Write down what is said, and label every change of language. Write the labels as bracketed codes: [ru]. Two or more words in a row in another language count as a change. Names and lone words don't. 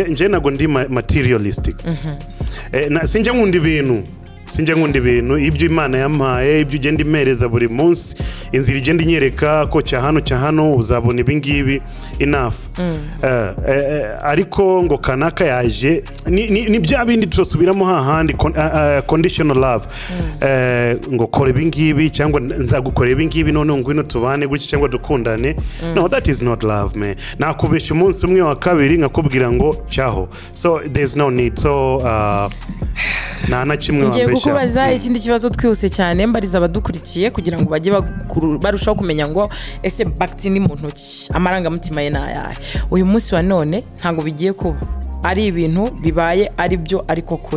[rw] Nje nago ndi materialistic. Sinjye nkunda ibintu ibyo Imana yampaye ibyo ugenda imereza buri munsi inzira igenda inyereka ko cya hano uzabona ibi ngibi enough. Ariko ngo kanaka yaje ni bya bindi turasubiramo hahandi [en] conditional love. [rw] Ngo kora ibi ngibi cyangwa nzagukora ibi ngibi none ngwino tubane gutya cyangwa dukundane. [en] No, that is not love man. [rw] Nakubesha umunsi umwe wa kabiri nkakubwira ngo cyaho. [en] So there's no need. So [rw] nta kimwe wambesha. Kukubaza ikindi kibazo twihuse cyane mbariza abadukurikiye kugira ngo bajye barushaho kumenya ngo ese Bac-T ni muntu ki amarangamutima ye nayahe. Uyu munsi wa none ntago bigiye kuba ari ibintu bibaye ari byo ariko kure.